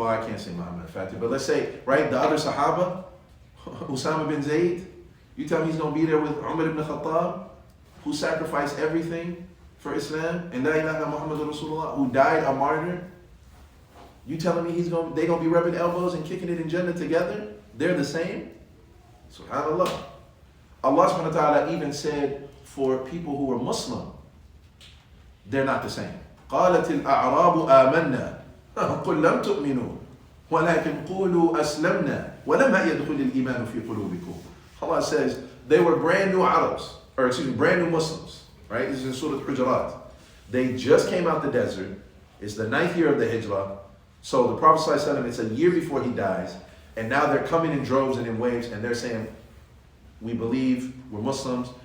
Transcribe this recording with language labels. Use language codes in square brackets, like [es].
[en] Well, I can't say Muhammad al-Fatih, but let's say, right, the other Sahaba, Usama bin Zayd, you tell me he's going to be there with Umar ibn Khattab, who sacrificed everything for Islam, and La ilaha Muhammad Rasulullah, who died a martyr? You telling me they're going to be rubbing elbows and kicking it in Jannah together? They're the same? SubhanAllah. Allah subhanahu wa ta'ala even said for people who are Muslim, they're not the same. [ar] قالت الأعراب آمنا قل لم تؤمنوا ولكن قولوا أسلمنا ولما يدخل الإيمان في قلوبكم. [en] Allah says they were brand new Arabs, brand new Muslims, right? This is in Surah Al-Hujurat. They just came out the desert. It's the 9th year of the Hijrah. So the Prophet ﷺ, it's a year before he dies, and now they're coming in droves and in waves, and they're saying, we believe, we're Muslims.